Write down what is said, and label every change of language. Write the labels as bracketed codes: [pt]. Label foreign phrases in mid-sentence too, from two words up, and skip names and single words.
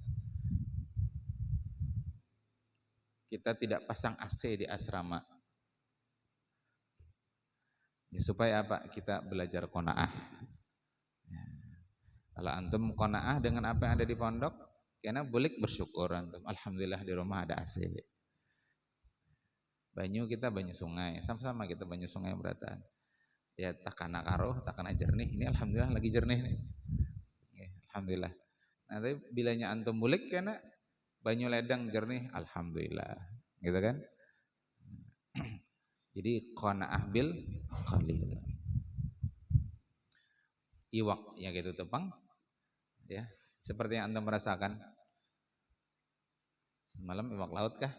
[id] Kita tidak pasang AC di asrama. Ya, supaya apa? Kita belajar qanaah. Ya. Kalau antum qanaah dengan apa yang ada di pondok, karena boleh bersyukur antum. Alhamdulillah di rumah ada AC. [bjn] Banyu kita banyu sungai, sama-sama kita banyu sungai berataan. Ya takana karuh, takana jernih. Ini alhamdulillah lagi jernih nih. Ya, alhamdulillah. Nah, tapi bilanya antum bulik karena banyu ledang jernih, alhamdulillah. Gitu kan? [id] Jadi [ar] qanaah bil qalil. [bjn] Iwak ya gitu tepang. [id] Ya, seperti yang antum merasakan. [bjn] Semalam iwak laut kah?